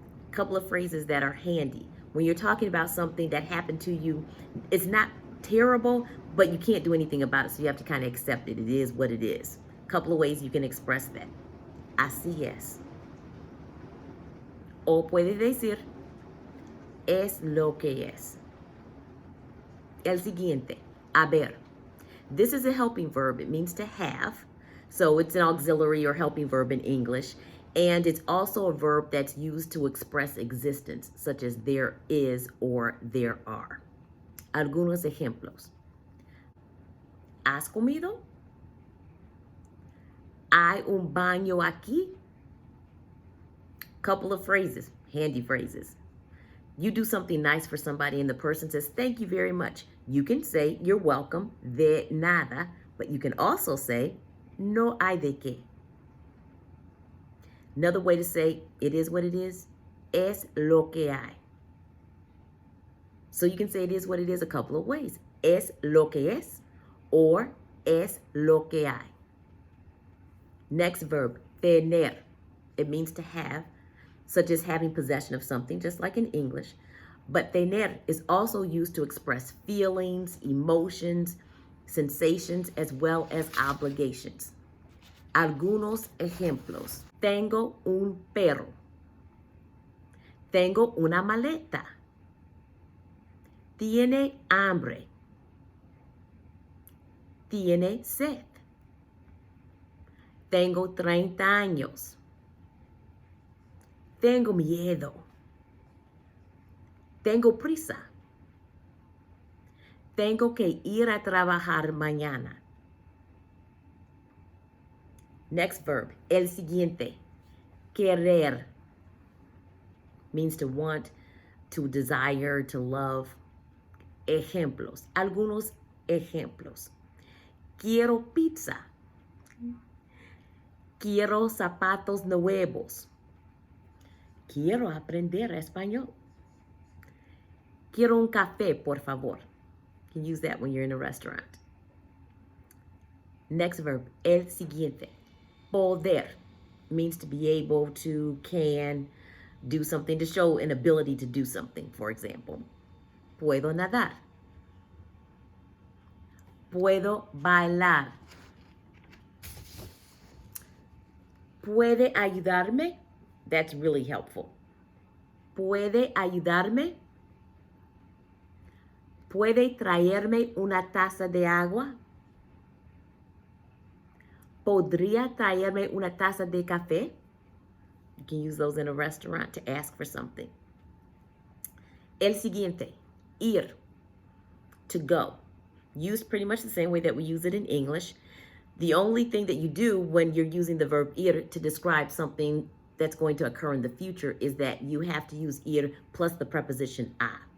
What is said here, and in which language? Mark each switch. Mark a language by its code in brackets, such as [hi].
[en] Couple of phrases that are handy. When you're talking about something that happened to you, it's not terrible, but you can't do anything about it, so you have to kind of accept it. It is what it is. Couple of ways you can express that. [es] Así es. O puede decir, es lo que es. El siguiente, [en] haber. This is a helping verb. It means to have. So it's an auxiliary or helping verb in English. And it's also a verb that's used to express existence, such as there is or there are. [es] Algunos ejemplos. ¿Has comido? ¿Hay un baño aquí? [en] Couple of phrases, handy phrases. You do something nice for somebody and the person says, thank you very much. You can say, you're welcome, [es] de nada, [en] but you can also say, [es] no hay de qué. [en] Another way to say it is what it is, [es] es lo que hay. [en] So you can say it is what it is a couple of ways. [es] Es lo que es or es lo que hay. [en] Next verb, tener. It means to have, such as having possession of something, just like in English. But tener is also used to express feelings, emotions, sensations, as well as obligations. [es] Algunos ejemplos. Tengo un perro. Tengo una maleta. Tiene hambre. Tiene sed. Tengo 30 años. Tengo miedo. Tengo prisa. Tengo que ir a trabajar mañana. [en] Next verb, [es] el siguiente. [en] Querer means to want, to desire, to love. [es] Ejemplos, algunos ejemplos. Quiero pizza. Quiero zapatos nuevos. Quiero aprender español. Quiero un café, por favor. [en] You can use that when you're in a restaurant. Next verb, [es] el siguiente. [en] Poder means to be able to, can, do something, to show an ability to do something, for example. [es] Puedo nadar. Puedo bailar. ¿Puede ayudarme? [en] That's really helpful. [es] ¿Puede ayudarme? ¿Puede traerme una taza de agua? ¿Podría traerme una taza de café? [en] You can use those in a restaurant to ask for something. [es] El siguiente, [en] ir, to go. Used pretty much the same way that we use it in English. The only thing that you do when you're using the verb ir to describe something that's going to occur in the future is that you have to use ir plus the preposition a.